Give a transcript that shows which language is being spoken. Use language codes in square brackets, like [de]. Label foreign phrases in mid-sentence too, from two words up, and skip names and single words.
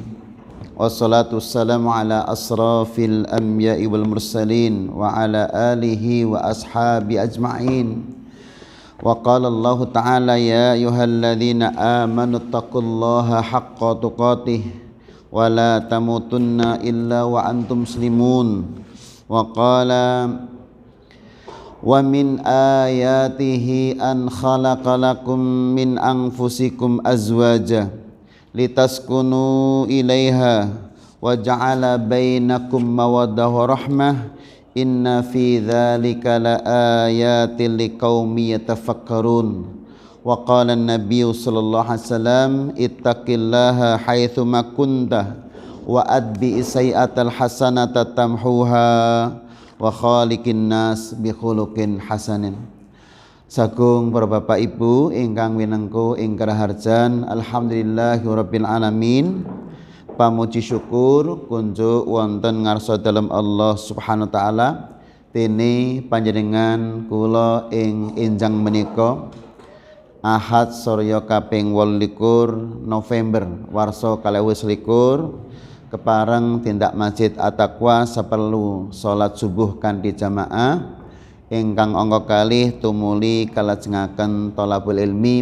[ar] والصلاة والسلام على أشرف الأنبياء والمرسلين وعلى آله وأصحاب أجمعين. وقال الله تعالى يا أيها الذين آمنوا اتقوا الله حق تقاته ولا تموتن إلا وأنتم مسلمون. وقال ومن آياته أن خلق لكم من أنفسكم أزواجا لتسكنوا إليها وجعل بينكم مودة ورحمة إن في ذلك لآيات لقوم يتفكرون. وقال النبي صلى الله عليه وسلم اتق الله حيثما كنت وأتبع السيئة الحسنة تمحها وخالق الناس بخلق حسن. [jv] Sagung para bapak ibu ingkang winengku ing karaharjan, [ar] الحمد لله رب العالمين. [jv] Pamuji syukur kunjuk wonten ngarsa dalem Allah [ar] سبحانه وتعالى [jv] dene panjenengan kula ing enjang menika Ahad Surya kaping 28 November warsa 2021 kepareng tindak Masjid At-Taqwa saperlu salat subuh kanthi jamaah ingkang angka kalih tumuli kalajengaken [ar] طلب العلم.